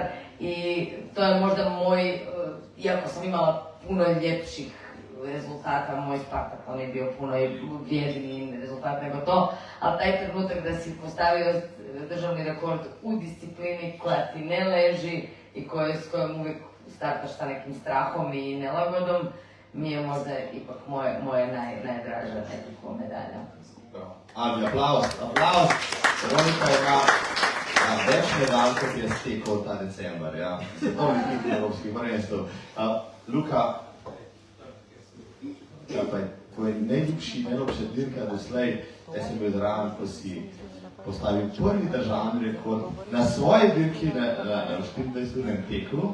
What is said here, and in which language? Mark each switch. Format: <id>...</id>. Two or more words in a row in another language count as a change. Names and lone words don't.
<hr>I to je možda moj, iako sam imala puno ljepših rezultata, moj Spartak, on je bio puno vrijedniji rezultat nego to, ali taj trenutak da si postavio državni rekord u disciplini koja ti ne leži i s kojom uvijek startaš sa nekim strahom i nelagodom, mi je možda ipak moje najdraža nekako medalja.</hr> <sl>Albi, aplauz. Veronika ima več medalj, kot je stekel ta december, ja. Svetovnih titulov evropskih prvenstev. Luka, tvoj najljubša dirka doslej, jaz sem bil zraven, ko si postavil prvi državni rekord na svoji dirki na 24-urnem teklu.</sl>